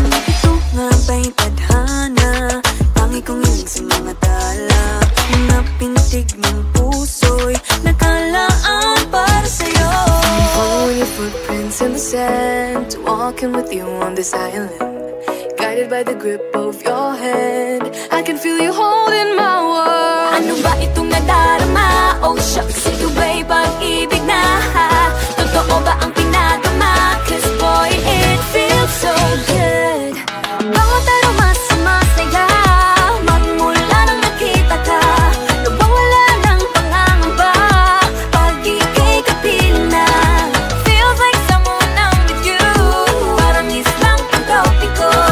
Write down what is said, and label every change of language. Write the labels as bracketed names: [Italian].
[Filipino] Ito nga ba'y tadhana, tangi kong hiling sa mga tala. Mga pintig ng puso'y nakalaan para sa'yo. [English] Following your footprints in the sand, walking with you on this island, guided by the grip of your hand. I can feel you holding my world. [Filipino] Ano ba itong nadarama? Oh shucks, ito ba'y pag-ibig na? Totoo ba ang pinadama? [English] Cause boy, it feels so good. [Filipino] Bawat aroma sumasaya, magmula nang nakita ka. Nawawala ng pangangamba pag ika'y kapiling na. [English] Feels like someone I'm with you, [Filipino] parang islang pang-tropiko.